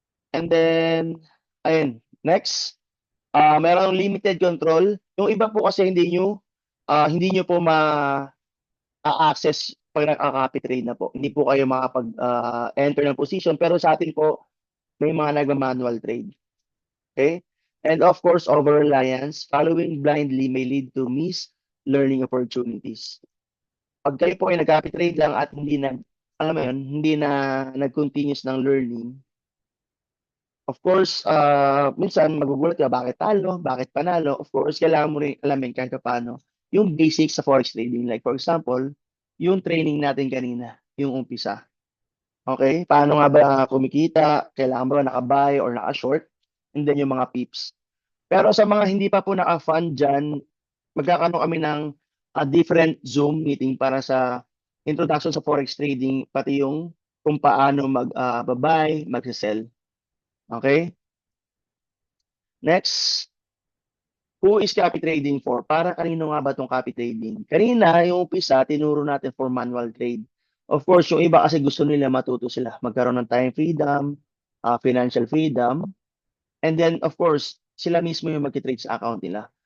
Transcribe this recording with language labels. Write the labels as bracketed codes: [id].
[tl] And then, ayun, next, merong limited control. Yung iba po kasi hindi nyo po ma-access pag nag-copy trade na po. Hindi po kayo makapag-enter ng position. Pero sa atin po, may mga nagma-manual trade. Okay? [en] And of course, over-reliance, following blindly may lead to missed learning opportunities. [tl] Pag kayo po ay nag-copy trade lang at alam mo yun, hindi na nag-continuous ng learning, of course, minsan magugulat ka, bakit talo, bakit panalo? Of course, kailangan mo rin alamin kahit paano yung basics sa forex trading. Like for example, yung training natin kanina, yung umpisa. Okay? Paano nga ba kumikita? Kailangan ba naka-buy or naka-short? And then yung mga pips. Pero sa mga hindi pa po naka-fund dyan, magkakaroon kami ng different Zoom meeting para sa introduction sa forex trading, pati yung kung paano mag-buy, mag-sell. Okay? [en] Next, who is copy trading for? [tl] Para kanino nga ba itong copy trading? Kanina, yung umpisa, tinuro natin for manual trade. Of course, yung iba kasi gusto nila matuto sila. Magkaroon ng [en] time freedom, financial freedom, [tl] and then, of course, sila mismo yung mag-trade sa account nila.